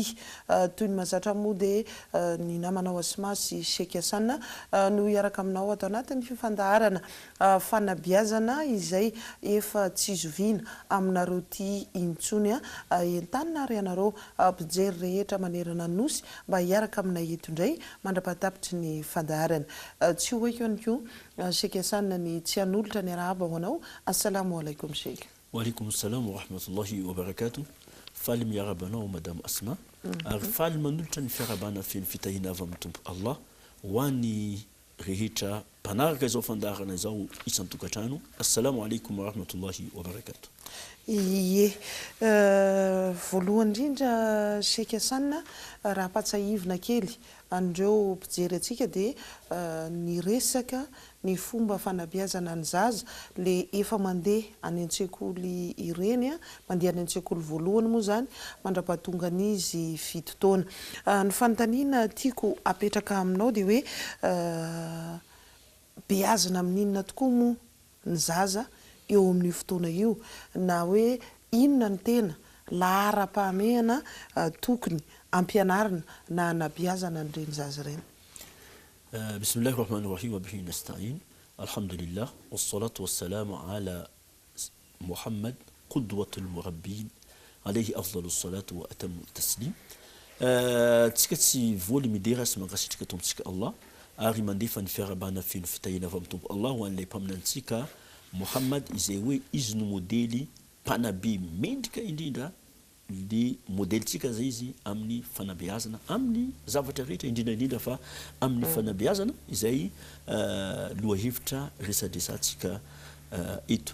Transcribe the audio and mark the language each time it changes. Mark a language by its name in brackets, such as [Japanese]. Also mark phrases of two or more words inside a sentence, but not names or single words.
[Malagasy] toy ny mazatra moa dia ny namanao Asmasy Shekasana no iaraka aminao ato anatin'ny fifandaharana fanabeazana izay efa tsy zoviana aminareo ty intsony entanina ary anareo mpijery rehetra manerana nosy mba iaraka aminay eto indray mandrapatapitry ny fandaharana tsy ho eky ihany koa Shekasana ny tsy hanolotra ny arahaba ho anao. [Arabic] السلام عليكم شيخ. وعليكم السلام ورحمة الله وبركاته. [Malagasy] Faly miarabanao Madame Asma ary faly manolotra ny fiarabana feno fitahina avy amin'ny Tompo Allah ho an'ny rehetra mpanaraka izao fandaharana izao isan-tokantrano. [Arabic] السلام عليكم ورحمة الله وبركاته. [Malagasy] Ie voalohany indrindra Shekasana raha patsahivina kely andreo mpijery atsika dia ny resaka ny fomba fanabeazana ny zaza le efa mandeha any an-tsekoly ireny mandeha any an-tsekoly voalohany moa zany mandrapahatonga an'izy fito taona. Ny fanontaniana tiako apetraka aminao dia hoe beazana amin'inona tokoa moa ny zaza eo amin'ny fotoana io na hoe inona ny tena lahara-pahamehana tokony ampianarina na anabeazana an'ireny zaza ireny. [Arabic] بسم الله الرحمن الرحيم وبه نستعين. الحمد لله والصلاة والسلام على محمد قدوة المربين عليه أفضل الصلاة وأتم التسليم. [Malagasy] Tsika tsy voly midera sy mankasitraka tompontsika Allah ary mandefa ny fiarabana feno fitahina avy amin'ny Tompo Allah ho an'ilay mpaminantsika Muhammad izay hoe izy no modely mpanabe mendrika indrindra le modelitsika zay izy amin'ny fanabeazana amin'ny zavatra rehetra indrindra fa amin'ny fanabeazana izay lohahevitra resadresantsika eto.